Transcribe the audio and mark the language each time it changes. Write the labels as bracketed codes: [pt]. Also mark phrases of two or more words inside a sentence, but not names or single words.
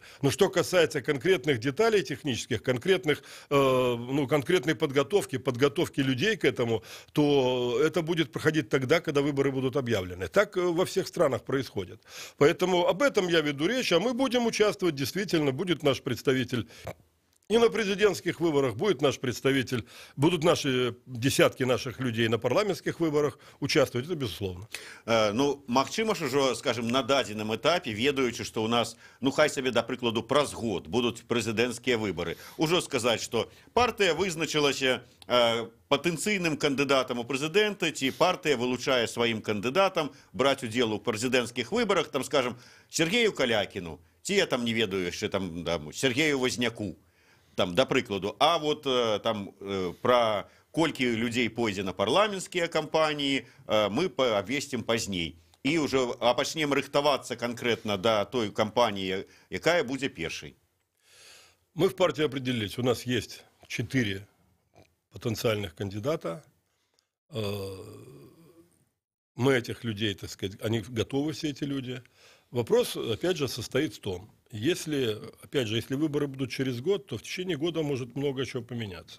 [ru] Но что касается конкретных деталей технических, конкретной подготовки людей к этому, то это будет проходить тогда, когда выборы будут объявлены. Так во всех странах происходит. Поэтому об этом я веду речь, а мы будем участвовать, действительно, будет наш представитель. И на президентских выборах будет наш представитель, будут десятки наших людей на парламентских выборах участвовать, это безусловно. [be] Ну, магчыма ж ужо, скажем, на дадзеным этапе, ведаючы, што у нас, ну, хай сабе, да прыкладу, праз год будуць прэзідэнцкія выборы, ужо сказаць, што партыя вызначылася патэнцыйным кандыдатам у прэзідэнты, ці партыя вылучае сваім кандыдатам браць удзел у прэзідэнцкіх выбарах, там, скажем, Сергею Калякіну, ці я там не ведаю яшчэ там, да, Сергею Возняку, там, да прыкладу, а вот там про колькі людзей пойдзе на парламенцкія кампаніі мы абвесцім пазней і уже пачнем рыхтавацца конкретно да той кампаніі, якая будзе першай. [ru] Мы в партии определились, у нас есть 4 потенциальных кандидата. Мы этих людей, так сказать, они готовы, все эти люди. Вопрос, опять же, состоит в том, если выборы будут через год, то в течение года может много чего поменяться.